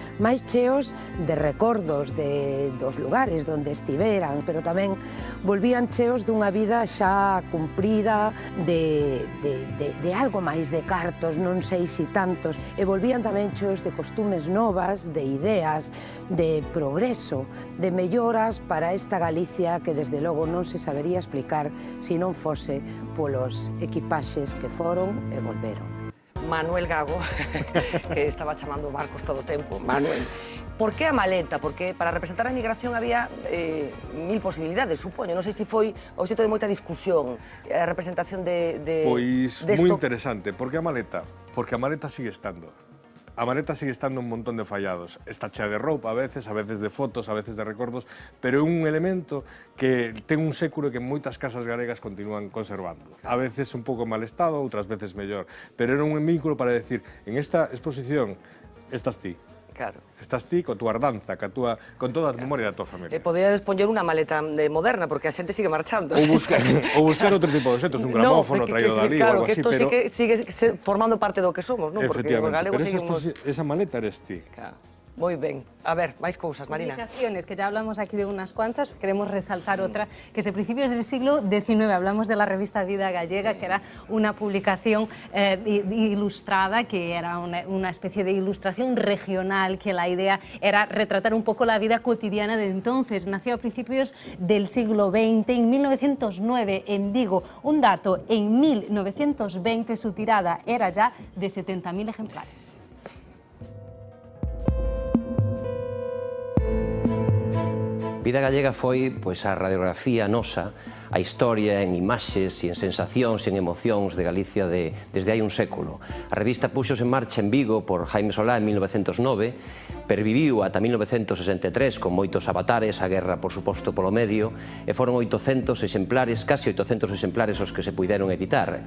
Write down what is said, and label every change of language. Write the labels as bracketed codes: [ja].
[gl] Máis cheos de recordos dos lugares onde estiveran, pero tamén volvían cheos dunha vida xa cumprida, de algo máis de cartos, non sei si tantos, e volvían tamén cheos de costumes novas, de ideas, de progreso, de melloras para esta Galicia que desde logo non se sabería explicar se non fose polos equipaxes que foron e volveron. Manuel Gago, que estaba chamando Marcos todo o tempo. Manuel, por que a maleta? Porque para representar a emigración había mil posibilidades, supoño. Non sei se foi obxecto de moita discusión a representación de Pois moi interesante. Por que a maleta? Porque a maleta sigue estando. A maleta sigue estando un montón de fallados. Está chea de roupa a veces de fotos, a veces de recordos, pero é un elemento que ten un século que moitas casas galegas continúan conservando. A veces un pouco en mal estado, outras veces mellor. Pero era un vínculo para decir, en esta exposición estás ti. Claro. Estás ti, con túa ardanza, con toda a memoria da tua familia. Poderíades poñer unha maleta moderna, porque a xente sigue marchando. Ou buscar outro tipo de objetos, un gramófono traído dali ou algo así, pero... Claro, que isto sigue formando parte do que somos, non? Porque o galego seguimos... Pero esa maleta eres ti. Claro. Moi ben. A ver, máis cousas, Marina. [es] Publicaciones, que ya hablamos aquí de unas cuantas, queremos resaltar otra, que es de principios del siglo XIX. Hablamos de la revista Vida Gallega, que era una publicación ilustrada, que era una especie de ilustración regional, que la idea era retratar un poco la vida cotidiana de entonces. Nació a principios del siglo XX, en 1909, en Vigo. Un dato, en 1920 su tirada era ya de 70.000 ejemplares. [gl] Vida Gallega foi a radiografía nosa, a historia en imaxes e en sensacións e en emocións de Galicia desde hai un século. A revista puxose en marcha en Vigo por Jaime Solá en 1909, perviviu ata 1963 con moitos avatares, a guerra, por suposto, polo medio, e foron 800 exemplares, casi 800 exemplares os que se puideron editar.